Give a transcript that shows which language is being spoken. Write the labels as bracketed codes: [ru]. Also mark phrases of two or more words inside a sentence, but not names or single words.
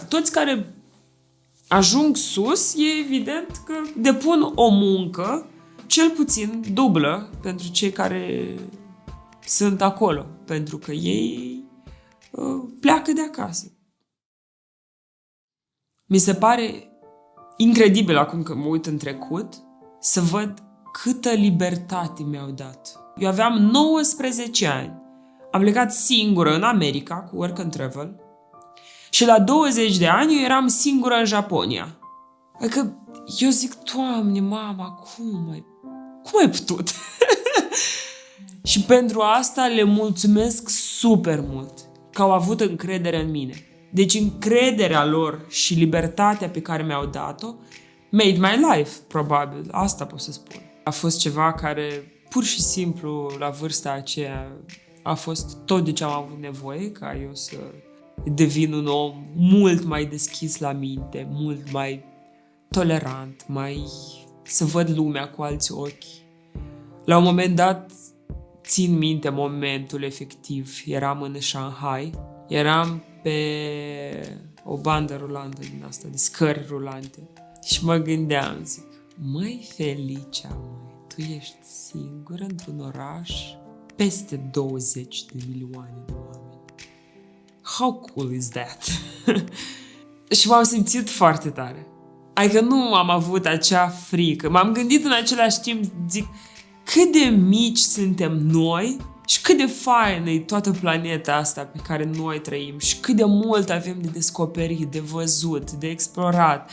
[ro] Toți care ajung sus, e evident că depun o muncă cel puțin dublă pentru cei care sunt acolo, pentru că ei pleacă de acasă. Mi se pare incredibil acum că mă uit în trecut să văd câtă libertate mi-au dat. Eu aveam 19 ani. Am plecat singură în America cu [en] work and travel [ro] și la 20 de ani eu eram singură în Japonia. Adică eu zic, Doamne, mama, cum ai putut? Și pentru asta le mulțumesc super mult că au avut încredere în mine. Deci încrederea lor și libertatea pe care mi-au dat-o [en] made my life, [ro] probabil. Asta pot să spun. A fost ceva care, pur și simplu, la vârsta aceea, a fost tot de ce am avut nevoie ca eu să devin un om mult mai deschis la minte, mult mai tolerant, să văd lumea cu alți ochi. La un moment dat, țin minte momentul efectiv. Eram în Shanghai, eram pe o bandă rulantă din asta, de scări rulante. Și mă gândeam, zic, măi Felicia, tu ești singură într-un oraș peste 20 de milioane de oameni. [en] How cool is that? [ro] Și m-am simțit foarte tare. Adică nu am avut acea frică. M-am gândit în același timp, zic, cât de mici suntem noi Și cât de faină e toată planeta asta pe care noi trăim și cât de mult avem de descoperit, de văzut, de explorat.